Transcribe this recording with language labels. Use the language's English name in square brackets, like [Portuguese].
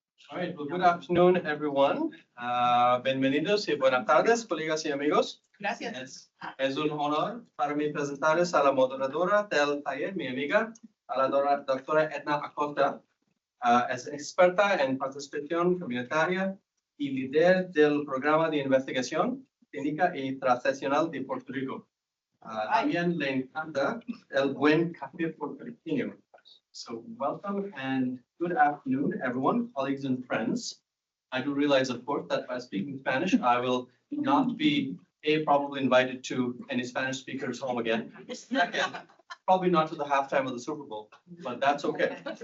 [English] All right, well, good afternoon, everyone. [Spanish] Bienvenidos y buenas tardes, colegas y amigos. Gracias. Es un honor para mí presentarles a la moderadora del taller, mi amiga, a la doctora Edna Acosta. Es experta en participación comunitaria y líder del programa de investigación clínica y translacional de Puerto Rico. También le encanta el buen café puertorriqueño. [English] So welcome and good afternoon, everyone, colleagues and friends. I do realize, of course, that by speaking Spanish, I will not be probably invited to any Spanish speakers home again. Second, probably not to the halftime of the Super Bowl, but that's okay.